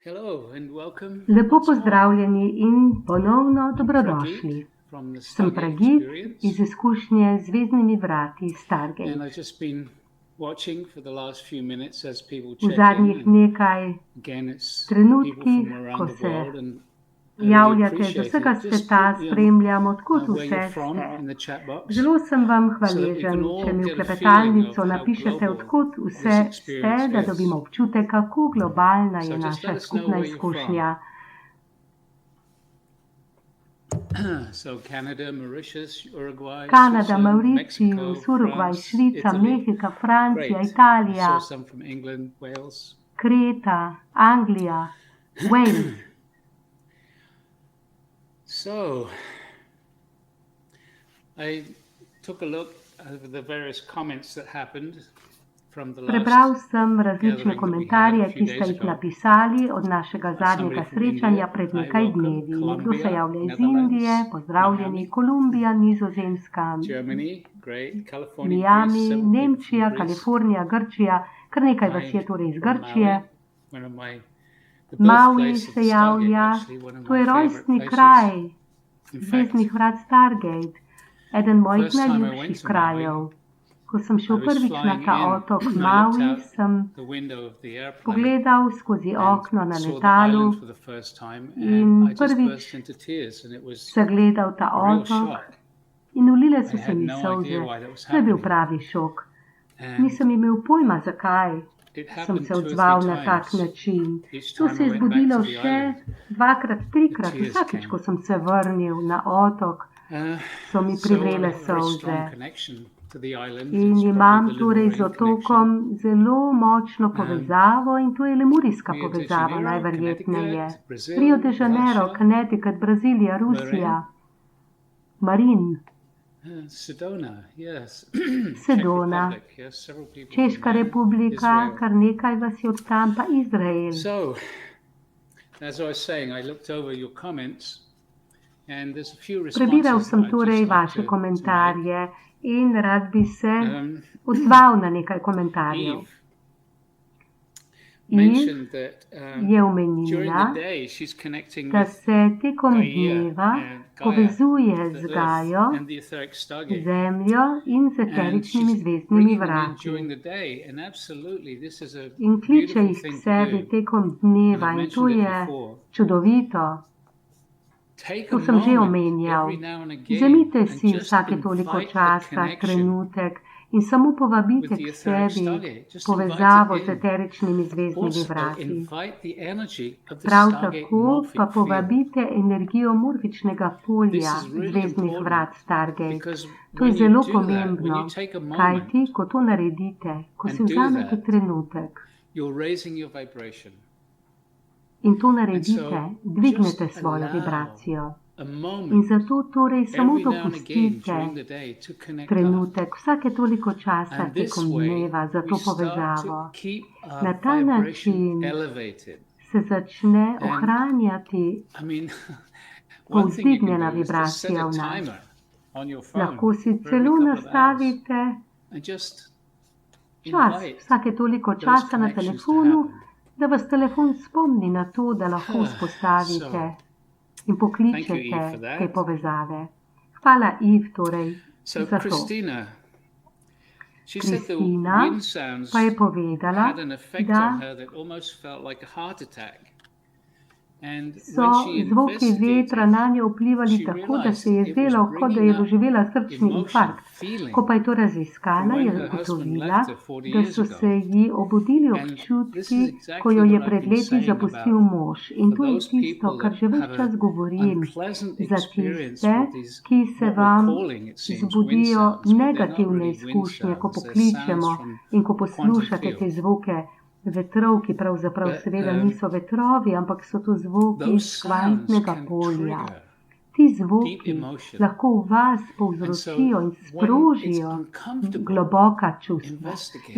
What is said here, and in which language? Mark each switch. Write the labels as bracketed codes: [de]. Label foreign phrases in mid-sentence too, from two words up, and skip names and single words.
[en] Hello and welcome [sl] Lepo [en] once more. [sl] pozdravljeni in ponovno [en] I'm [sl] dobrodošli. [en] Pradeep from the [sl] Sem [en] Stargate [sl] Pragit [en] Experience, [sl] iz izkušnje z zvezdnimi vrati [en] and [sl] Stargate. [en] I've just been watching for the last few minutes as people [sl] V [en] check in, [sl] zadnjih [en] and [sl] nekaj [en] again it's people [sl] trenutkih, [en] from [sl] ko [en] around the [sl] se [en] world, and I really [sl] javljate z [en] appreciate [sl] vsega [en] it. Just [sl] sveta, [en] put me on [sl] spremljam, odkud [en] where [sl] vse [en] you're from [sl] ste. [en] in the chat box, [sl] Zelo sem vam [en] so that we [sl] hvaležen, [en] can all [sl] če mi v [en] get a feeling of [sl] klepetalnico [en] how [sl] napišete, [en] global [sl] odkud [en] this [sl] vse ste, [en] experience [sl] da [en] is. [sl] dobimo občutek, kako globalna [en] So [sl] je [en] just [sl] naša [en] let us know [sl] skupna [en] where you're from. [sl] izkušnja. [en] So Canada, Mauritius, Uruguay, [sl] Kanada, [en] Switzerland, [sl] Mauritius, [en] Mexico, [sl] Urugvaj, [en] France, [sl] Švica, [en] Italy. [sl] Mehika, Francija, [en] Great. I [sl] Italija, [en] saw some from England, Wales. [sl] Kreta, Anglija, Wales. [en] So I took a look at the various comments that happened from the [sl] Prebral [en] last [sl] sem različne [en] gathering that we had a [sl] komentarje, [en] few [sl] ki ste [en] days [sl] jih [en] ago. [sl] napisali od našega zadnjega [en] Somebody from [sl] srečanja [en] India, [sl] pred [en] hi, [sl] nekaj [en] welcome. [sl] dnevi. Nekdo se [en] Colombia, [sl] javlja iz [en] Netherlands, [sl] Indije, pozdravljeni, [en] Miami, [sl] Kolumbija, Nizozemska, [en] Germany, great, California, Greece, [sl] Miami, [en] several people from [sl] Nemčija, [en] Greece. [sl] Kalifornija, Grčija, kar nekaj vas je [en] Hi [sl] torej iz [en] from [sl] Grčije. [en] Maui, one of the [sl] Maui [en] birthplace of [sl] se [en] the Stargate, [sl] javlja, [en] actually one of [sl] to [en] my [sl] je [en] favorite [sl] rojstni [en] places. [sl] kraj [en] In fact, [sl] zvezdnih vrat Stargate, eden mojih [en] first time I went [sl] najljubših [en] to [sl] krajev. [en] Maui, [sl] Ko sem [en] I [sl] šel [en] was [sl] prvič na [en] flying [sl] ta [en] in. [sl] otok [en] I looked [sl] Maui, [en] out [sl] sem [en] the window of the airplane [sl] pogledal skozi [en] and [sl] okno na [en] saw the [sl] letalu [en] island for the first time, [sl] in [en] and I just [sl] prvič [en] burst into tears, and it was [sl] zagledal ta [en] a real [sl] otok [en] shock. [sl] in ulile [en] I [sl] so se [en] had [sl] mi [en] no [sl] solze. [en] idea why that was [sl] To je bil [en] happening, [sl] pravi šok. [en] and [sl] Nisem imel pojma, zakaj [en] it [sl] sem [en] happened [sl] se [en] 2 or 3 [sl] odzval na tak [en] times. [sl] način. [en] Each [sl] To [en] time [sl] se [en] I [sl] je [en] went back [sl] zgodilo [en] to the [sl] še [en] island, [sl] dvakrat, [en] the [sl] trikrat, [en] tears [sl] vsakič, [en] came. [sl] ko sem se vrnil na otok, so mi [en] So I [sl] privrele [en] have a very [sl] solze. [en] strong connection to the island. [sl] In [en] It's [sl] imam [en] probably the [sl] torej z [en] Lemurian [sl] otokom [en] connection. [sl] zelo močno povezavo in to je lemurijska [en] Rio de [sl] povezava [en] Janeiro, [sl] najverjetneje. [en] Connecticut, Brazil, [sl] Rio de Janeiro, [en] Russia, [sl] Connecticut, Brazilija, Rusija, Marin, [en] Sedona, yes. Czech [sl] Sedona, [en] Republic, yes, several people [sl] Češka [en] from there. [sl] republika, [en] Israel. [sl] kar nekaj vas je od tam, pa Izrael. [en] So, as I was saying, I looked over your comments, and there's a few [sl] Prebiral [en] responses [sl] sem [en] that I'd [sl] torej [en] just like [sl] vaše [en] to make. [sl] komentarje in rad bi se Um, odzval na nekaj komentarjev. [en] Eve [sl] Eve [en] mentioned that [sl] je [en] during [sl] omenila, [en] the day she's connecting [sl] da [en] with [sl] se tekom [en] Gaia [sl] dneva [en] and Gaia, [sl] povezuje [en] the [sl] z [en] Earth, [sl] Gajo, [en] and the etheric stargate. [sl] Zemljo in z [en] And [sl] eteričnimi [en] she's [sl] zvezdnimi [en] bringing them in during [sl] vrati. [en] the day, and absolutely, this is a [sl] In kliče [en] beautiful [sl] jih k [en] thing to [sl] sebi [en] do. [sl] tekom [en] And [sl] dneva [en] I've [sl] in to [en] mentioned it [sl] je [en] before. [sl] čudovito. [en] Take [sl] To [en] a [sl] sem že [en] moment [sl] omenjal. [en] every now and again [sl] Vzemite [en] and [sl] si [en] just [sl] vsake toliko [en] invite the [sl] časa [en] connection [sl] trenutek in samo povabite [en] with the [sl] k [en] etheric [sl] sebi [en] stargate. Just invite [sl] povezavo [en] it [sl] z [en] in. [sl] eteričnimi zvezdnimi [en] Also, [sl] vrati. [en] invite the energy of the [sl] Prav [en] stargate [sl] tako [en] morphic [sl] pa [en] field. [sl] povabite energijo morfičnega [en] This [sl] polja [en] is really [sl] zvezdnih [en] important [sl] vrat Stargate. [en] because [sl] To je [en] when you [sl] zelo [en] do that, when [sl] pomembno, [en] you take a moment [sl] kajti ko to naredite, ko si [en] and do [sl] vzamete [en] that, [sl] trenutek [en] you're raising your vibration. [sl] in to [en] And [sl] naredite, [en] so [sl] dvignete [en] just [sl] svojo [en] allow [sl] vibracijo. [en] a [sl] In [en] moment [sl] zato torej samo [en] every now and again during [sl] dopustite [en] the day to connect up. [sl] trenutek, vsake toliko časa [en] And this [sl] tekom [en] way, [sl] dneva za [en] we [sl] to [en] start to [sl] povezavo. [en] keep [sl] Na [en] our [sl] ta [en] vibration [sl] način [en] elevated. [sl] se začne [en] And [sl] ohranjati [en] I mean, one thing you can [sl] povzdignjena [en] do is just set [sl] vibracija [en] a [sl] v nas. [en] timer on your phone [sl] Lahko si [en] for every [sl] celo [en] couple of hours [sl] nastavite [en] and just [sl] čas [en] invite [sl] vsake toliko [en] those [sl] časa na [en] connections to [sl] telefonu, [en] happen. [sl] da vas telefon spomni na to, da lahko vzpostavite in [en] Thank you, [sl] pokličete [en] Eve, for that. [sl] te povezave. Hvala, Eve, torej, [en] So [sl] za to. [en] Christina, she said the [sl] Kristina [en] wind sounds [sl] pa je povedala, [en] had an effect [sl] da [en] on her that almost felt like a heart attack. And [sl] so [en] when she [sl] zvoki vetra [en] investigated, [sl] na njo vplivali [en] she [sl] tako, da se je [en] realized it was [sl] zdelo, kot da je [en] bringing up [sl] doživela srčni [en] emotion, [sl] infarkt. [en] feeling [sl] Ko pa je to [en] from [sl] raziskala, [en] when [sl] je [en] her husband [sl] ugotovila, [en] left her 40 [sl] da [en] years [sl] so [en] ago. [sl] se ji obudili [en] And this [sl] občutki, [en] is [sl] ko [en] exactly [sl] jo je [en] what I've [sl] pred [en] been [sl] leti [en] saying [sl] zapustil [en] about [sl] mož. In [en] for [sl] to je [en] those [sl] tisto, [en] people [sl] kar že [en] that [sl] ves [en] have [sl] čas [en] an [sl] govorim [en] unpleasant [sl] za [en] experience [sl] tiste, [en] with these, [sl] ki se [en] what we're [sl] vam [en] calling, it seems, wind [sl] zbudijo [en] sounds, but they're not [sl] negativne [en] really wind [sl] izkušnje, ko [en] sounds. They're [sl] pokličemo [en] sounds from [sl] in ko [en] quantum [sl] poslušate te [en] field. [sl] zvoke vetrov, ki pravzaprav [en] But [sl] seveda niso vetrovi, ampak so to zvoki [en] those [sl] iz [en] sounds [sl] kvantnega [en] can [sl] polja. [en] trigger [sl] Ti [en] deep [sl] zvoki [en] emotion. [sl] lahko v vas [en] And so [sl] povzročijo in [en] when it's [sl] sprožijo [en] uncomfortable, [sl] globoka čustva. In [en] investigate,